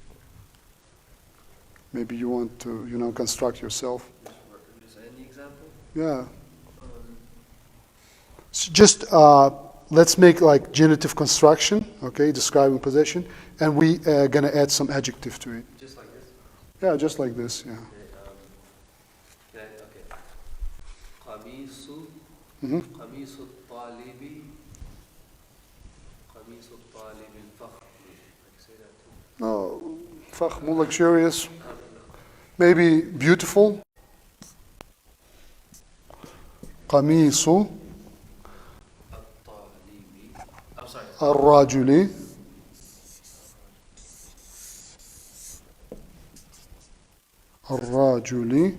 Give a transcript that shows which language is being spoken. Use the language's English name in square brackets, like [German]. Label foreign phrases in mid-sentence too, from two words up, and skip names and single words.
[English] Maybe you want to, construct yourself. Just any example? Yeah. So just let's make like genitive construction, okay, describing possession, and we gonna add some adjective to it. Just like this? Yeah, just like this. Yeah. Okay. Qamisu. Mm-hmm. [Arabic] قميص الطالب. قميص الطالب الفخم. [English] Say that too. No, fakhmu, luxurious. Maybe beautiful. Qamisu Al-talibi. I'm sorry. [Arabic] الرجل الرجل